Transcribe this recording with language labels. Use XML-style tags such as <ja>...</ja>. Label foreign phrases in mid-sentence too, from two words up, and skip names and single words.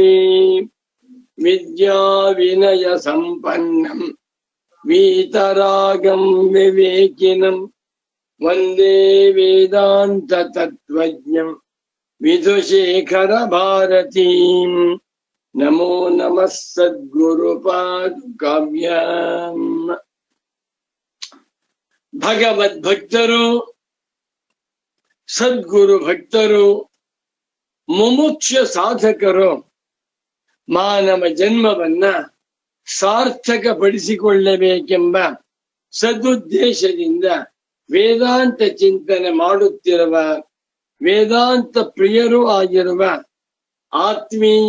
<sa>विद्या विनय संपन्नं वीतरागं विवेकिनं वन्दे वेदांत तत्त्वज्ञं विधुशेखर भारतीं। नमो नमः सद्गुरुपादुकाभ्याम्।</sa> <kn>ಭಗವದ್ಭಕ್ತರು ಸದ್ಗುರು ಭಕ್ತರು ಮುಮುಕ್ಷ ಸಾಧಕರು ಮಾನವ ಜನ್ಮವನ್ನ ಸಾರ್ಥಕಪಡಿಸಿಕೊಳ್ಳಬೇಕೆಂಬ ಸದುದ್ದೇಶದಿಂದ ವೇದಾಂತ ಚಿಂತನೆ ಮಾಡುತ್ತಿರುವ ವೇದಾಂತ ಪ್ರಿಯರೂ ಆಗಿರುವ ಆತ್ಮೀಯ</kn>